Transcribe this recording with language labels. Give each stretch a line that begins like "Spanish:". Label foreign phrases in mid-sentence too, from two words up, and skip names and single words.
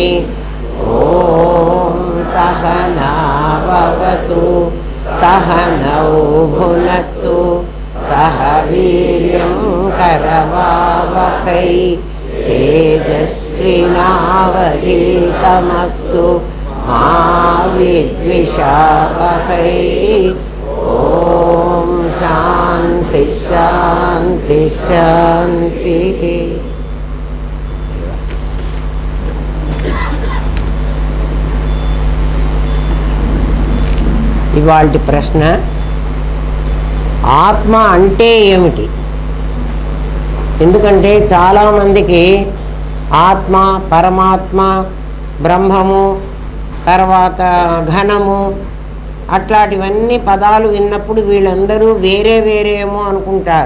Sanskrit: ॐ सहना भवतु सहनौ भुनक्तु सह वीर्यं करवावहै तेजस्विनावधीतमस्तु मा विद्विषावहै। ॐ शान्ति शान्ति शान्तिः।
Telugu: ఇవాల్టి ప్రశ్న, ఆత్మ అంటే ఏమిటి? ఎందుకంటే చాలామందికి ఆత్మ, పరమాత్మ, బ్రహ్మము, తర్వాత ఘనము అట్లాంటివన్నీ పదాలు విన్నప్పుడు వీళ్ళందరూ వేరే వేరేమో అనుకుంటారు.